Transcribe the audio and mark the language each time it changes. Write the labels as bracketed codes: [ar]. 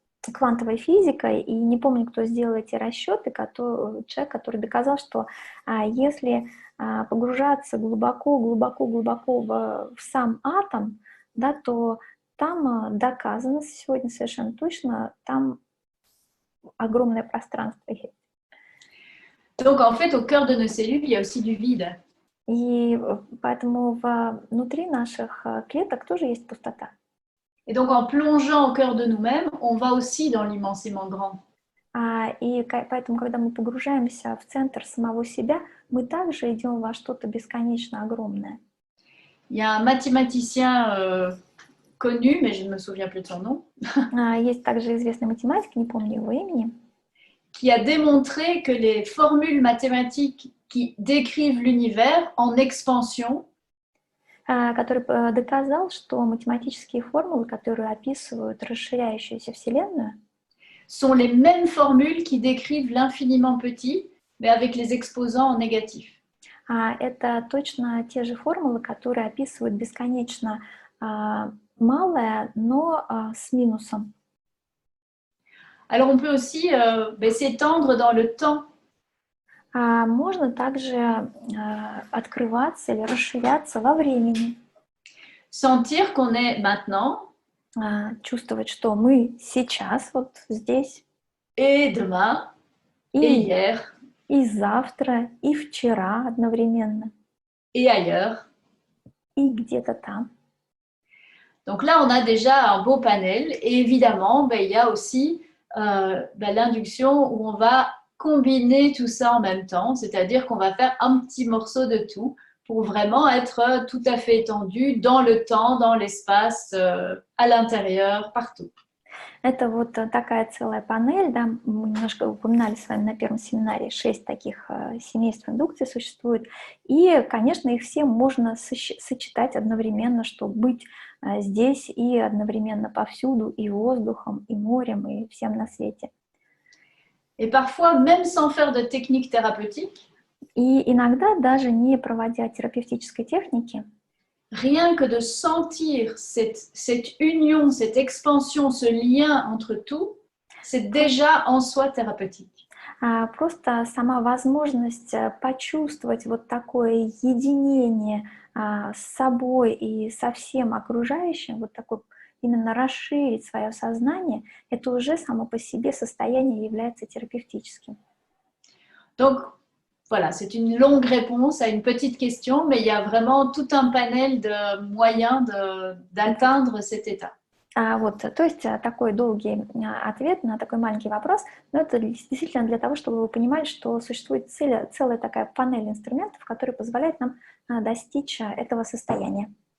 [ru] квантовой физикой, и не помню, кто сделал эти расчеты, человек, который доказал, что если погружаться глубоко в сам атом, да, то там доказано сегодня совершенно точно, там огромное пространство есть. [fr] Donc, en fait, au cœur de nos cellules, il y a aussi du vide. [ru] И поэтому внутри наших клеток тоже есть пустота. [fr] Et donc, en plongeant au cœur de nous-mêmes, on va aussi dans l'immensément grand. [ru] И поэтому, когда мы погружаемся в центр самого себя, мы также идем во что-то бесконечно огромное. [fr] Il y a un mathématicien connu, mais je ne me souviens plus de son nom, [ru] Есть также известный математик, не помню его имени, [fr] qui a démontré que les formules mathématiques qui décrivent l'univers en expansion [ru] который доказал, что математические формулы, которые описывают расширяющуюся Вселенную, [fr] sont les mêmes formules qui décrivent l'infiniment petit, mais avec les exposants en négatif. [ru] это точно те же формулы, которые описывают бесконечно малое, но с минусом. [fr] Alors on peut aussi s'étendre dans le temps. [ru] Можно также открываться или расширяться во времени. [fr] Sentir qu'on est maintenant [ru] Чувствовать, что мы сейчас, вот здесь, [fr] et demain et hier [ru] и завтра, и вчера одновременно, [fr] et ailleurs. [ru] и где-то там. [fr] Donc là, on a déjà un beau panel. Et évidemment, il y a aussi l'induction où on va combiner tout ça en même temps, c'est-à-dire qu'on va faire un petit morceau de tout pour vraiment être tout à fait étendu dans le temps, dans l'espace, à l'intérieur, partout. [ru] Это вот такая целая панель, да, мы немножко упоминали с вами на первом семинаре, 6 таких семейств индукции существует, и, конечно, их все можно сочетать одновременно, чтобы быть здесь и одновременно повсюду, и воздухом, и морем, и всем на свете. [fr] Et parfois, même sans faire de technique thérapeutique, [ru] и иногда, даже не проводя терапевтической техники, [fr] rien que de sentir cette union, cette expansion, ce lien entre tout, c'est déjà en soi thérapeutique. [ru] Просто сама возможность почувствовать вот такое единение с собой и со всем окружающим, вот такое именно расширить свое сознание, это уже само по себе состояние является терапевтическим. [fr] Donc, voilà, c'est une longue réponse à une petite question, mais il y a vraiment tout un panel de moyens d'atteindre cet état. [ru] То есть такой долгий ответ на такой маленький вопрос, но это действительно для того, чтобы вы понимали, что существует целая такая панель инструментов, которые позволяют нам достичь этого состояния.